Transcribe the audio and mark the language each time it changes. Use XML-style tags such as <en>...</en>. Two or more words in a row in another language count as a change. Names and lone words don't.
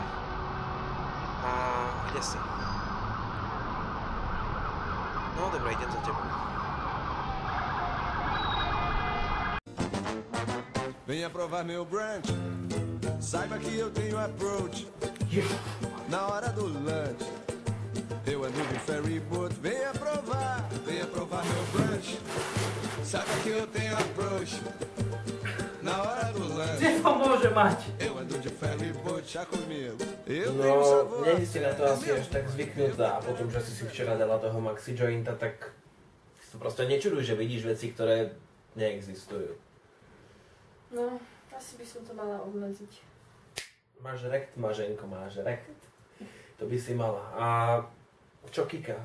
<sk>A kde si? No dobré, idem za tebou.</sk> <pt>Venha provar meu brunch. Saiba que eu tenho approach. Na hora do lunch, eu ando de</pt> <en>ferry boat.</en> <pt>Venha provar meu brunch. Saiba que eu tenho approach. Na hora do lunch,</pt> <sk>Kde to môže mať?</sk> <pt>eu ando de</pt> <en>ferry boat,</en> <pt>já comigo. Eu</pt> <sk>No,</sk> <pt>tenho sabor.</pt> <sk>nie si na to asi až tak zvyknutá a potom, že si včera dala toho maxi jointa, tak si to proste nečuduj, že vidíš veci, ktoré neexistujú. No, asi by som to mala obmedziť. Máš rekt, Maženko, máš rekt. To by si mala. A čo Kika?</sk>